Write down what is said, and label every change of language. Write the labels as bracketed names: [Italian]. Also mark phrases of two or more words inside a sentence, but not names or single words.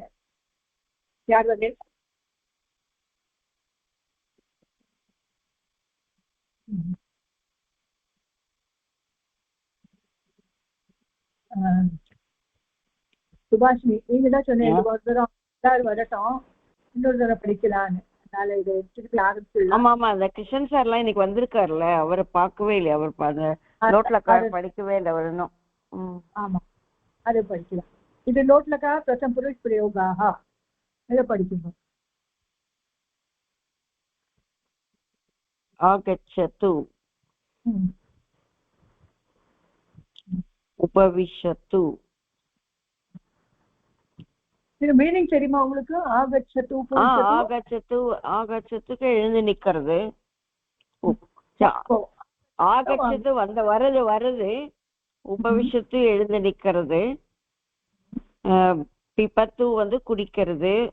[Tamil] யார் வந்து சுபாஷினி நீங்க தான் சொன்னீங்க ஒரு தடவை எல்லாரும் வரட்டும் இன்னொரு தடவை படிக்கலான்னு. அதனால இதை திருப்பி ஆரம்பிச்சிடலாம். ஆமா ஆமா, அந்த கிருஷ்ணன் சார் எல்லாம் இன்னைக்கு வந்திருக்காருல்ல, அவரை பார்க்கவே இல்லை. அவர் லோட்லக்கார் படிக்கவே இல்லை அவர் இன்னும். ஆமா, அதை படிக்கலாம். இது லோட்லக்கா [Sanskrit] प्रथम पुरुष प्रयोगाः. [Tamil] இதை படிக்கணும். [Sanskrit] आगच्छतु, उपविशतु. [Tamil] இது மீனிங் தெரியுமா உங்களுக்கு? ஆகச்சது ஆகச்சது ஆகச்சதுக்கு எழுந்து நிக்கிறது. ஆகச்சது வருது வருது. உபவிஷத்து எழுந்து நிக்கிறது. பிபத்து குடிக்கிறது.